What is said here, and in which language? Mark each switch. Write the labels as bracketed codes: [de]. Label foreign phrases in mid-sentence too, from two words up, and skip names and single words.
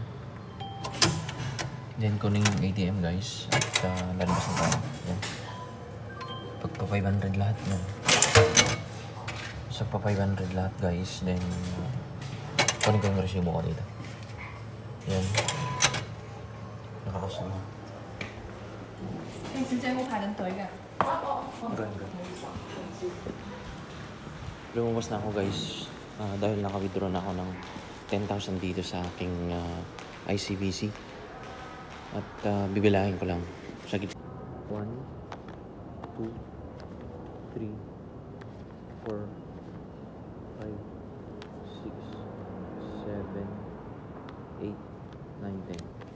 [tl] Then kunin yung ATM guys. At lalabas na tayo. Yan. Pagpa 500 lahat. Yan. So pa 500 lahat guys. Then kunin ko yung resibo ko dito. Yan. Nakakasal na. [yue] 你直接會排緊隊嘅。 [tl] Lumabas na ako guys dahil naka-withdraw na ako ng 10,000 dito sa aking ICBC. At bibilangin ko lang sa gitna. 1, 2, 3, 4, 5, 6, 7, 8, 9, 10.